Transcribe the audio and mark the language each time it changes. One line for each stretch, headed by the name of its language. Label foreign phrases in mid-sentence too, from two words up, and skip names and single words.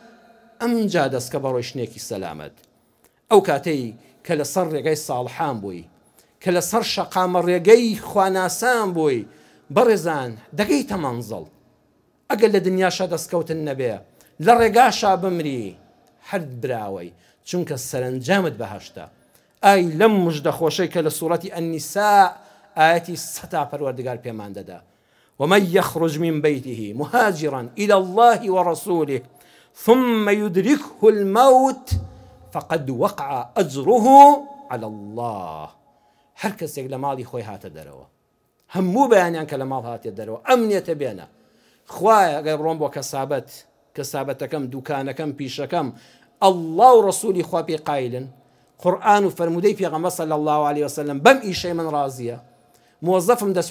Central Kurdish: ئەمجا دەستکە بە ڕۆیشتنێکی سەلامەت ئەو کاتەی کە لەسەر ڕێگەی ساڵحان بووی کە لەسەر شەقامە ڕێگەی خواناسان بووی بەڕێزان دەگەیتە مەنزڵ ئەگەر لە دنیاشا دەستکەوتن نەبێ لە ڕێگاشا بمری هەر براوەی چونکە سەرنجامت بەهەشتە ئای لەم مژدە خۆشەی کە لە سوورەتی ئەنیساء ئاەتی سەتا پەروەردگار پێمان دەدا
Arabic: ومن يخرج من بيته مهاجرا إلى الله ورسوله ثم يدركه الموت فقد وقع أجره على الله
Central Kurdish: هەر کەسێک لە ماڵی خۆی هاتە دەرەوە هەموو بەیانیان کە لە ماڵ هاتێ دەرەوە ئەمنیەتە بێنە خوایە ئەگەر بڕۆم بۆ کەسابەتەکەم دوکانەکەم پیشەکەم الله و ڕسوولی خوا پێ قایلن قورئان و فەرمودەی پێغەمبەر
Arabic: صلی الله عليه وسلم
Central Kurdish: بەم ئیشەی من ڕازیە موظفم دەچمە